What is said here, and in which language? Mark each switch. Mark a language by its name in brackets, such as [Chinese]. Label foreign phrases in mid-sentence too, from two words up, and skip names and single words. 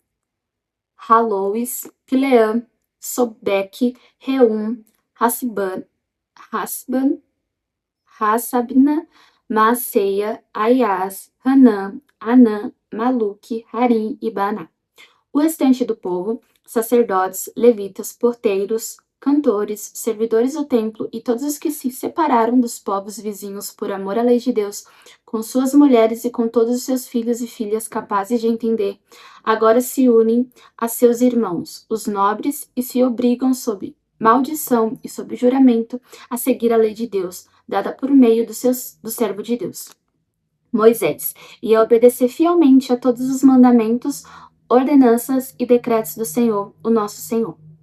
[Portuguese] Halois, Pileã, Sobeque, Reum, Hasban, Hassabna, Maaseia, Aias, Hanã, Anã, Maluque, Harim e Baná. O restante do povo, sacerdotes, levitas, porteiros, cantores, servidores do templo e todos os que se separaram dos povos vizinhos por amor à lei de Deus, com suas mulheres e com todos os seus filhos e filhas capazes de entender, agora se unem a seus irmãos, os nobres, e se obrigam sob maldição e sob juramento a seguir a lei de Deus, dada por meio do servo de Deus, Moisés, e a obedecer fielmente a todos os mandamentos, ordenanças e decretos do Senhor, o nosso Senhor.